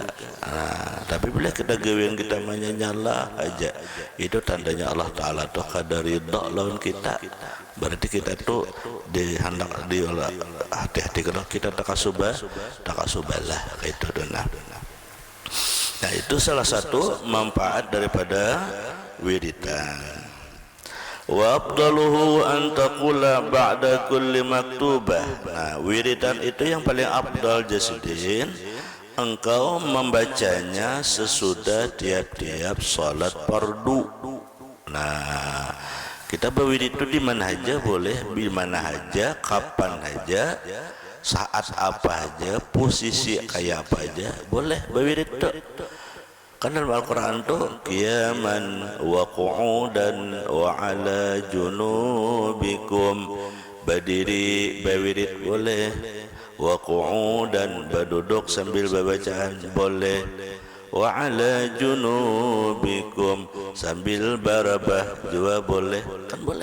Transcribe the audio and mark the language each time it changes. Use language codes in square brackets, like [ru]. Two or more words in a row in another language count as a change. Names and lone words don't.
[bjn] Nah, tapi bila kita gawean kita menyala aja, itu tandanya Allah Ta'ala tuh kada ridha lawan kita. Berarti kita tuh dihendak diolah hati-hati kalau kita takasubalah kayak itu dona. Nah itu salah satu manfaat daripada wiridan. [ar] Wa afdaluhu an taqula ba'da kulli maktubah. [bjn] Nah wiridan itu yang paling afdal jasidin, engkau membacanya sesudah tiap-tiap salat fardu. Nah kita berwirid itu di mana aja boleh, di mana aja, kapan aja, saat apa aja, posisi kayak apa aja boleh berwirid itu. Kan dalam Al-Quran tuh [ar] qiyaman wa qu'udan wa ala junubikum, [bjn] berdiri berwirid boleh, [ar] wa qu'udan [bjn] berduduk sambil berbacaan boleh, [ar] wa ala junubikum [bjn] sambil barabah juga boleh, kan boleh.